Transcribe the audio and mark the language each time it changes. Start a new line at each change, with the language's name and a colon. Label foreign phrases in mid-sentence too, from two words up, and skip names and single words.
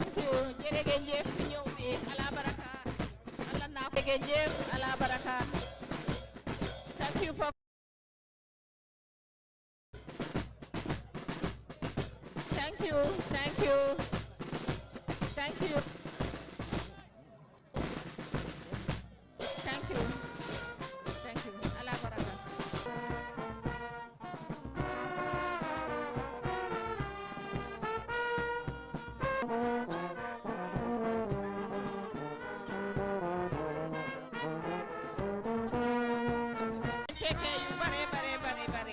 Wolof: Jërëjëf si ñëw bi ala baraka. Allah na jërëjëf ala baraka.
English: Thank you for Thank you. Thank you. Thank you. Thank you. Thank you.
Wolof: Allah baraka. Fekkee yu bare bare bare bare.